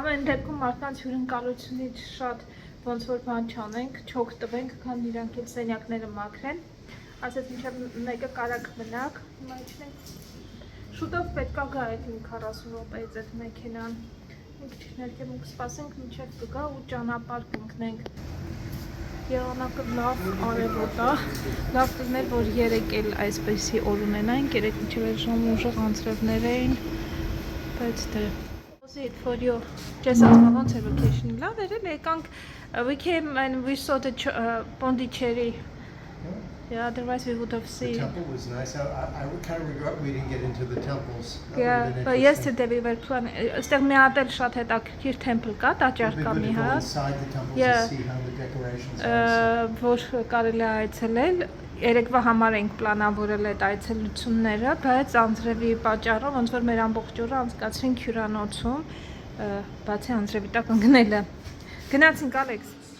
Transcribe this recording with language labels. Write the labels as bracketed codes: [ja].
[hy] դեպքում մարդկանց հյուրընկալությունից շատ ոնց որ բան չանենք, չօգտվենք, քան իրանք էլ սենյակները մաքրեն, ասեց մինչև 1-ը կարանք մնանք, հիմա իջնենք, շուտով պետք է գա այդ 40 րոպեից այդ մեքենան, մենք քիչ ներքևում կսպասենք մինչև կգա ու ճանապարհ կընկնենք։ Եղանակը լավ արևոտ է, լավ կլներ, որ երեկ էլ այսպեսի օր ունենայինք, երեկ մինչև այդ ժամ ուժեղ անձրևներ էին, բայց դե [en] for you, just as my own vacation. Love it, really. We came and we saw the Pondicherry. Yeah, otherwise we would have seen. The temple was nice. I kind of regret we didn't get into the temples. Yeah, but yesterday we were planning. [hy] Ստեղ մի հատ էլ շատ հետաքրքիր temple կա, տաճար կա մի հատ. [en] Inside the temples to see how the decorations are. [hy] Որ կարելի է այցելել, երեկվա համար ենք պլանավորել այդ այցելությունները, բայց անձրևի պատճառով ոնց որ մեր ամբողջ օրը անցկացրինք հյուրանոցում, բացի անձրևի տակ ընկնելը։ Գնացինք Ալեքս։